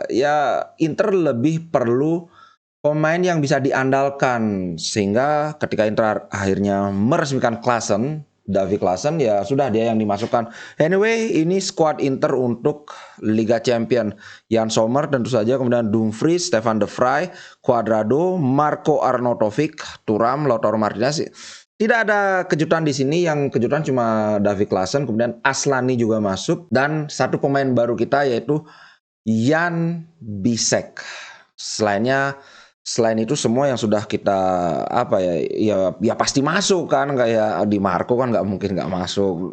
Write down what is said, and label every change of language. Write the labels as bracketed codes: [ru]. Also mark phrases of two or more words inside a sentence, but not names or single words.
[id] Ya Inter lebih perlu pemain yang bisa diandalkan, sehingga ketika Inter akhirnya meresmikan Davy Klaassen, ya sudah dia yang dimasukkan. Anyway, ini squad Inter untuk Liga Champion. Jan Sommer tentu saja, kemudian Dumfries, Stefan de Vrij, Cuadrado, Marco Arnautovic, Thuram, Lautaro Martinez. Tidak ada kejutan di sini, yang kejutan cuma Davy Klaassen, kemudian Aslani juga masuk, dan satu pemain baru kita yaitu Jan Bisek. Selain itu semua yang sudah kita ya pasti masuk kan, kayak di Marco kan nggak mungkin nggak masuk.